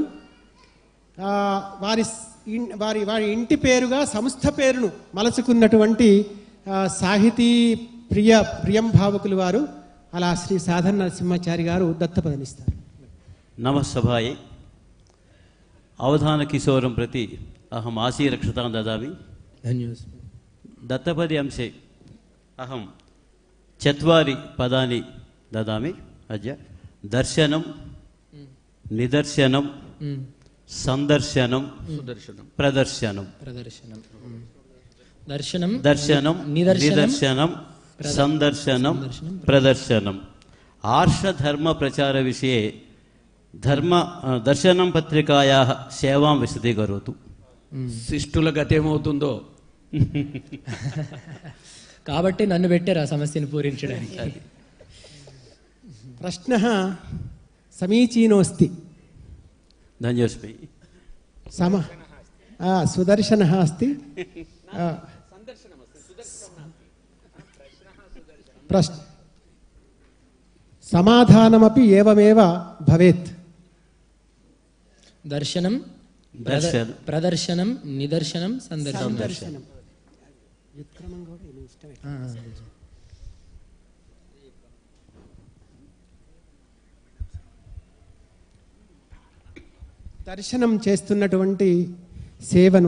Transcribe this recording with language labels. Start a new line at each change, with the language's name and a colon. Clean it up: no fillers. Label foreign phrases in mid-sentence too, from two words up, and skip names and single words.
Telugu: వారి వారి వారి ఇంటి పేరుగా సంస్థ పేరును మలచుకున్నటువంటి సాహితీ ప్రియంభావకులు వారు. అలా శ్రీ సాధన నరసింహాచారి గారు దత్తపదనిస్తారు.
Sanskrit: నమస్సభాయే అవధాన కిశోరం ప్రతి అహం ఆశీరక్షతాం దదామి. ధన్యోస్మి. दत्तपदी अंशे अहं चत्वारि पदानि ददामि अद्य. दर्शनं, निदर्शनं, संदर्शनं, प्रदर्शनं. ప్రదర్శనం. దర్శనం, दर्शनं, निदर्शनं, संदर्शनं, प्रदर्शनम्. आर्षधर्मप्रचारविषये दर्शनं पत्रिकायाः सेवां विशदीकरोतु.
Telugu: శిష్టుల గతేమవుతుందో. కాబట్టి నన్ను పెట్టారు ఆ సమస్యను పూరించడానికి.
Sanskrit: प्रश्नः समीचीनोऽस्ति. धन्योस्मि. सुदर्शनः अस्ति. समाधानमपि एवमेव भवेत्. దర్శనం, ప్రదర్శనం, నిదర్శనం, సందర్శనం.
Telugu: దర్శనం చేస్తున్నటువంటి సేవను